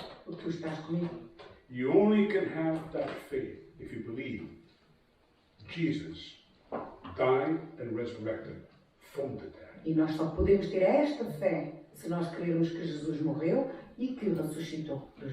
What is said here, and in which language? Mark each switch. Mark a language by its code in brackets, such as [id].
[pt] Porque tu estás comigo. [en] You only can have that faith if you believe Jesus died and resurrected from the dead. [pt] E nós só podemos ter esta fé se nós crermos que Jesus morreu e que ressuscitou dos